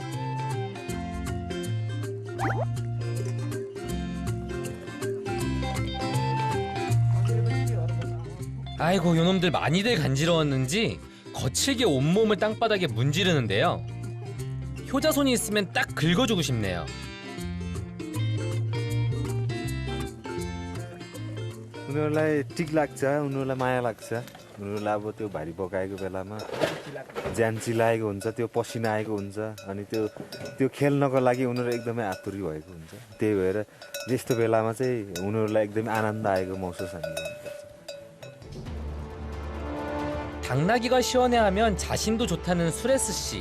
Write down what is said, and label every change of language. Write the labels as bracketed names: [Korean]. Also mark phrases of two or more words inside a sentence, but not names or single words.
[Korean] 아이고, 요놈들 많이들 간지러웠는지 거칠게 온몸을 땅바닥에 문지르는데요. 효자손이 있으면 딱 긁어주고 싶네요. [Nepali] उनीहरूलाई टिक लाग्छ, उनीहरूलाई माया लाग्छ। उनीहरूलाई अब त्यो भारी बोकाएको बेलामा ज्यान चिलाएको हुन्छ, त्यो पसिना आएको हुन्छ, अनि त्यो खेल्नको लागि उनीहरू एकदमै आतुरी भएको हुन्छ। त्यही भएर यस्तो बेलामा चाहिँ उनीहरूलाई एकदमै आनन्द आएको महसुस हामी गर्नुपर्छ। [Korean] 당나귀가 시원해하면 자신도 좋다는 수레스 씨.